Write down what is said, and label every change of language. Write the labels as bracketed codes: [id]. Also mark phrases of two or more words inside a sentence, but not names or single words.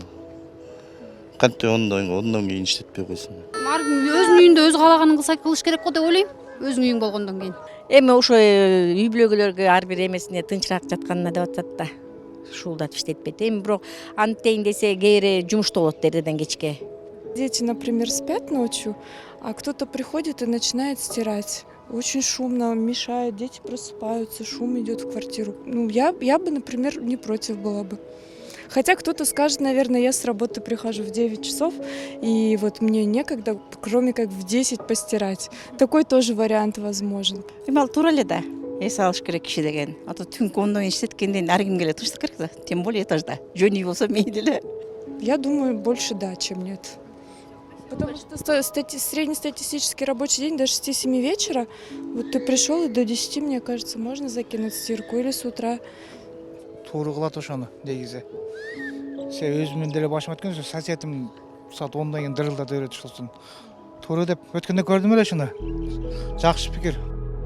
[ky] Кантип ондон кийин иштетпей койсун. Ар ким өзүнүн үйүндө өзү каалаганын кылыш керек го деп ойлойм. Өзүң үйүң болгондон кийин. Эми ошо үй бүлөгөлөргө ар бир эмесине тынчыраак жатканына деп атат да. Шуулдатып иштетпейт. Эми бирок анттейин десе кээ бири жумушта болот эртеден кечке. [ru] Дети, например, спят ночью, а кто-то приходит и начинает стирать. Очень шумно, мешает, дети просыпаются, шум идет в квартиру. Ну, я бы, например, не против была бы. Хотя кто-то скажет, наверное, я с работы прихожу в 9 часов, и вот мне некогда, кроме как в 10 постирать. Такой тоже вариант возможен. [ky] Эми ал туура эле да. Эс алыш керек киши деген. А то түнкү ондон кийин иштеткенден ар кимге эле тынчтык керек да. [ru] Тем более [ky] этажда. Жөн үй болсо мейли эле. [ru] Я думаю, больше да, чем нет. Потому что среднестатистический рабочий день до 6-7 вечера, вот ты пришел и до 10, мне кажется, можно закинуть стирку или с утра. [ky] Туура кылат ошону негизи. Себеби өзүмдүн деле башыма өткөн соседим саат 10дон кийин дырылдап өтүп чыксын. Туура деп өткөндө көрдүм эле ушуну. Жакшы пикир.